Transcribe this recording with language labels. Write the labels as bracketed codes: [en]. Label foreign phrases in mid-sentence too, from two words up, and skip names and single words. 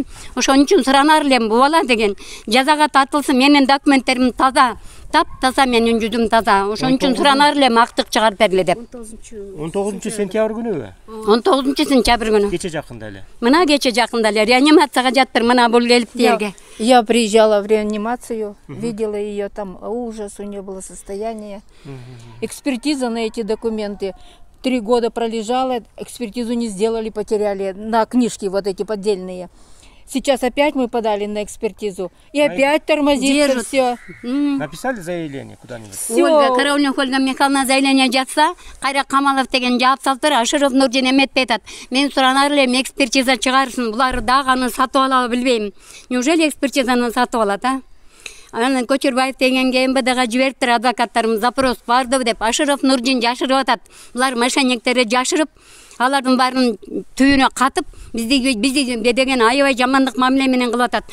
[ky] Ошон үчүн суранар элем, бу бала деген жазага тартылсын, менин документтерим таза. Тап-таза, менин жүзүм таза. Ошон үчүн суранар элем, актык чыгарып бергиле деп. 19-сентябрь күнүбү? 19-сентябрь күнү. Кече жакында эле. Мына кече жакында эле реанимацияга жаттыр, мына бул келип жерге. [ru] Я приезжала в реанимацию, видела ее там, ужас, у нее было состояние. Экспертиза на эти документы. 3 года пролежала, экспертизу не сделали, потеряли на книжки вот эти поддельные. Сейчас опять мы подали на экспертизу, и опять тормозится все. Написали заявление куда-нибудь? [ky] Ольга Караульна Ольга Михайловна заявление жатса, Кайра Камалов деген жаап салыптыр, Ашыров Нурдин эметпей атат. Мен суранар элем, экспертиза чыгарсын, булар дагы аны сатып алабы билбейм. Неужели экспертизаны сатып алат, а? Анан Көчөрбаев дегенге МВДга жибериптир, адвокаттарым запрос барды деп. Ашыров Нурдин жашырып атат. Булар мошенниктери жашырып, алардын баарын түбүнө катып, бизди деген аябай жамандык мамиле менен кылып атат.